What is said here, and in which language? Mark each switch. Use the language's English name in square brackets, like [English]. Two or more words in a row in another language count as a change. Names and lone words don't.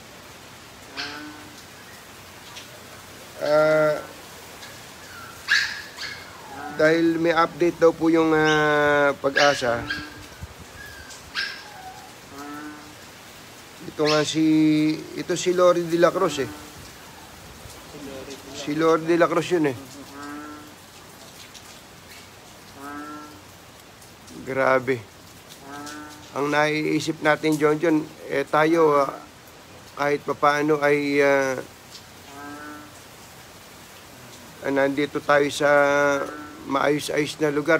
[Filipino] Dahil may update daw po yung Pag-asa. Ito si Lori de la Cruz, eh. Si Lori de la Cruz yun, eh. Grabe. Ang naiisip natin, John, tayo kahit papaano ay nandito tayo sa maayos-ayos na lugar.